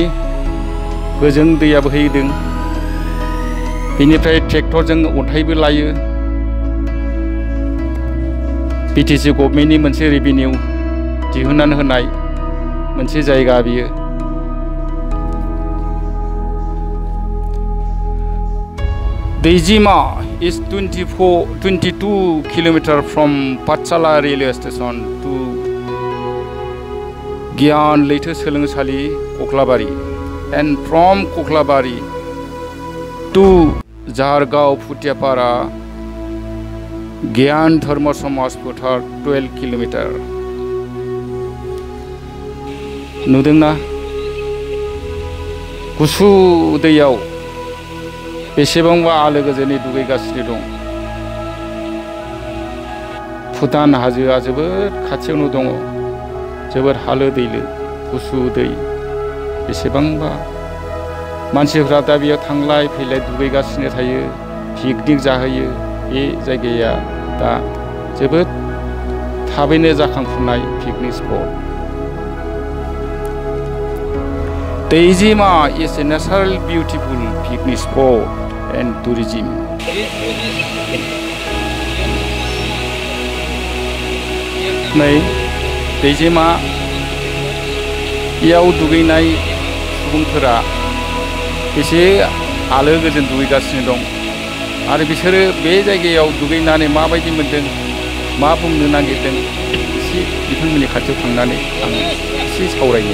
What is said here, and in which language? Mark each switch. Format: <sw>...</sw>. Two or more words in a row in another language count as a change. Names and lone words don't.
<brx>गोजों दैया बोहैदों बेनिफ्राय ट्रेक्टरजों अन्थाइबो लायो बिटिसि गभर्नमेन्टनि मोनसे रेभिनिउ दिहुननानै होनाय मोनसे जायगा बियो</brx> <en>दैजिमा is 22 kilometers from Pathshala railway station to Gyan Leyte Soलोंसालि Kokhlabari and from Kokhlabari to Jargaon Phutiapara Gyan Dharma Samaj Fothar 12 kilometers.</en> <brx>नुदोंना गुसु दैयाव बेसेबांबा आलो गोजोनै दुगैगासिनो दं भुटान हाजोआ जोबोद खाथियावनो दङ जोबोद हालो दैलो गुसु दै बेसेबांबा मानसिफ्रा दा बेयाव थांलाय फैलाय दुगैगासिनो थायो पिकनिक जाहैयो बे जायगाया दा जोबोद थाबैनो जाखांफुनाय</brx> <en>picnic spot</en> <brx>दैजिमा</brx> <en>is a natural beautiful picnic spot and tourism.</en> <brx>नै दैजिमा याव दुगैनाय सुबुंफोरा एसे आलो गोजोन दुगैगासिनो दं आरो बिसोरो बे जायगायाव दुगैनानै माबायदि मोनदों मा बुंनो नागिरदों एसे बिथांमोननि खाथियाव थांनानै आं एसे सावरायनो</brx>